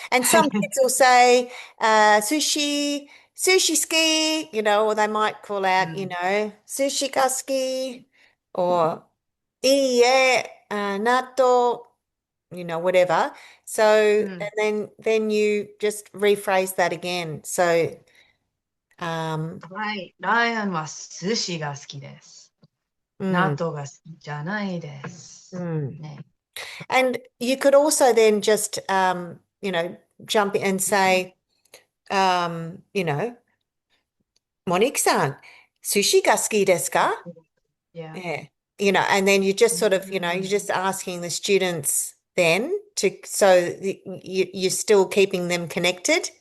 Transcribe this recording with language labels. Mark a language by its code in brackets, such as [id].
[en] And some kids will say, sushi, sushi ski, or they might call out, Mm, sushi ga ski, or [ja] iie, natto, [en] whatever. So, mm. and then you just rephrase that again. So, um, [ja] はい。ライアンは寿司が好きです。納 mm, 豆が好きじゃないです。 mm. ね。 [en] And you could also then just, jump in and say, um, you know, Monique-san, [ja] sushi ga suki desu ka? [en] Yeah. Yeah. And then you just sort of, you're Mm, just asking the students then you're still keeping them connected.